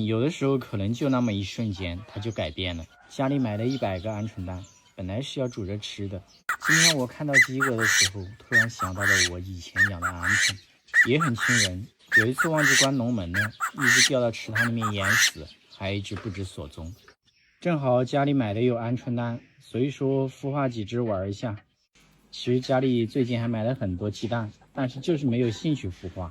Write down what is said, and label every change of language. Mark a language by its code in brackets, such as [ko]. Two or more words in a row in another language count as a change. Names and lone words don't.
[zh] 時候可能就那麼一瞬間，它就改变了。家裡買了100个鵪鶉蛋，本來是要煮着吃的。今天我看到雞鵝的時候，突然想到了我以前養的鵪鶉，也很親人。有一次忘記關籠門了，一隻掉到池塘裡面淹死，還有一隻不知所蹤。正好家裡買的有鵪鶉蛋，所以說孵化幾隻玩一下。其實家裡最近還買了很多雞蛋，但是就是沒有興趣孵化。